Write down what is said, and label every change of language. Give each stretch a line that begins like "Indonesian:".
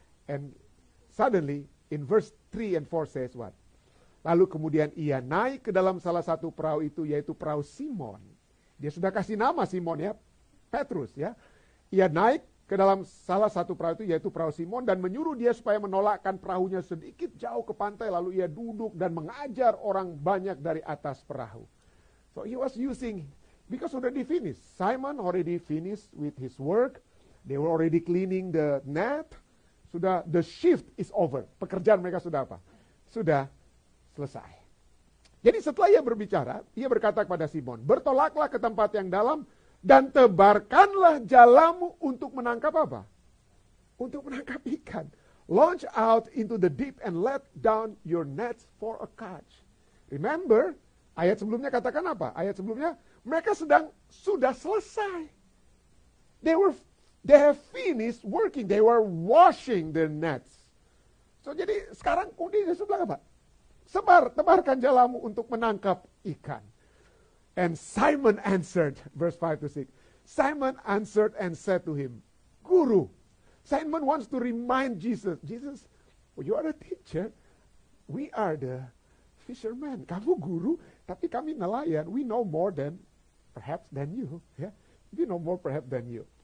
English: And suddenly, in verse 3 and 4 says what?
Indonesian: Lalu kemudian ia naik ke dalam salah satu perahu itu, yaitu perahu Simon. Dia sudah kasih nama Simon ya, Petrus ya. Ia naik ke dalam salah satu perahu itu, yaitu perahu Simon, dan menyuruh dia supaya menolakkan perahunya sedikit jauh ke pantai, lalu ia duduk dan mengajar orang banyak dari atas perahu.
English: So he was using, because already finished. Simon already finished with his work. They were already cleaning the net.
Indonesian: Sudah,
English: the shift is over.
Indonesian: Pekerjaan mereka sudah Sudah selesai. Jadi setelah ia berbicara, ia berkata kepada Simon, bertolaklah ke tempat yang dalam, dan tebarkanlah jalamu untuk menangkap Untuk menangkap ikan.
English: Launch out into the deep and let down your nets for a catch.
Indonesian: Remember, ayat sebelumnya katakan apa? Ayat sebelumnya, mereka sudah selesai.
English: They have finished working. They were washing their nets.
Indonesian: So jadi sekarang kemudian Yesus bilang apa? Tebarkan jalamu untuk menangkap ikan.
English: And Simon answered, verse 5 to 6. Simon answered and said to him, Guru. Simon wants to remind Jesus, you are a teacher. We are the fishermen.
Indonesian: Kamu guru, tapi kami nelayan.
English: We know more perhaps than you. Yeah? We know more perhaps than you.